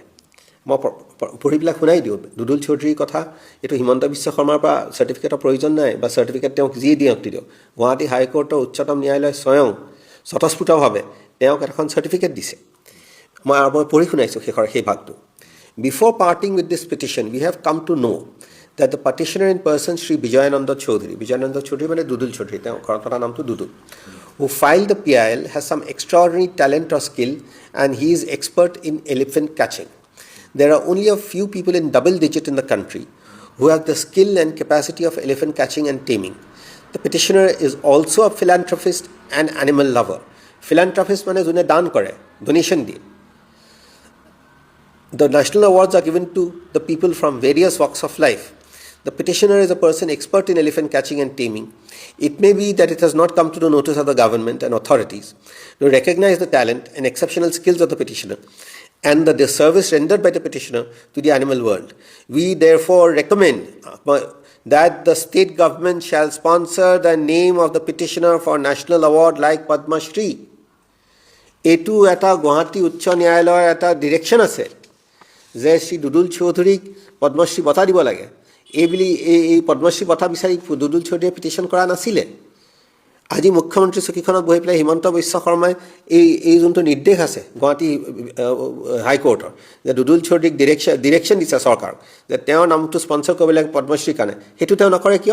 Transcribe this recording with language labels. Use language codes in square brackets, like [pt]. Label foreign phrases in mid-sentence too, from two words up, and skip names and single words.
[as] মই পঢ়ি পেলাই শুনাই দিওঁ। দুদুল চৌধুৰীৰ কথা, এইটো হিমন্ত বিশ্ব শৰ্মাৰ পৰা চাৰ্টিফিকেটৰ প্ৰয়োজন নাই, বা চাৰ্টিফিকেট তেওঁক যিয়ে দিয়ক দিয়ক। গুৱাহাটী হাইকোৰ্টৰ উচ্চতম ন্যায়ালয় স্বয়ং স্বতঃস্ফূৰ্তভাৱে তেওঁক এখন চাৰ্টিফিকেট দিছে। মই পঢ়ি শুনাইছোঁ সেই ভাগটো। [en] Before parting with this petition, we have come to know that the petitioner in person, Sri Vijayananda Chaudhary [as] মানে দুদুল চৌধুৰী, তেওঁ ঘৰৰ নামটো দুদুল, [en] who filed the PIL has some extraordinary talent or skill, and he is expert in elephant catching. There are only a few people in double digit in the country who have the skill and capacity of elephant catching and taming. The petitioner is also a philanthropist and animal lover. [as] Philanthropist মানে যোনে দান কৰে, donation দিয়ে। [en] The national awards are given to the people from various walks of life. The petitioner is a person expert in elephant catching and taming. It may be that it has not come to the notice of the government and authorities to recognize the talent and exceptional skills of the petitioner and the service rendered by the petitioner to the animal world. We therefore recommend that the state government shall sponsor the name of the petitioner for national award like Padma Shri. [as] এইটো এটা গুৱাহাটী উচ্চ ন্যায়ালয়ৰ এটা ডিৰেকশ্যন আছে যে শ্ৰী দুদুল চৌধুৰীক পদ্মশ্ৰী বঁটা দিব লাগে। এই পদ্মশ্ৰী বঁটা বিচাৰি দুদুল চৌধুৰীয়ে পিটিশ্যন কৰা নাছিলে। আজি মুখ্যমন্ত্ৰী চকীখনত বহি পেলাই হিমন্ত বিশ্ব শৰ্মাই এই যোনটো নিৰ্দেশ আছে গুৱাহাটী হাইকোৰ্টৰ, যে দুদুল চৌধুৰীক ডিৰেকশ্যন দিছে চৰকাৰক যে তেওঁৰ নামটো স্পনচৰ কৰিব লাগে পদ্মশ্ৰীৰ কাৰণে, সেইটো তেওঁ নকৰে কিয়?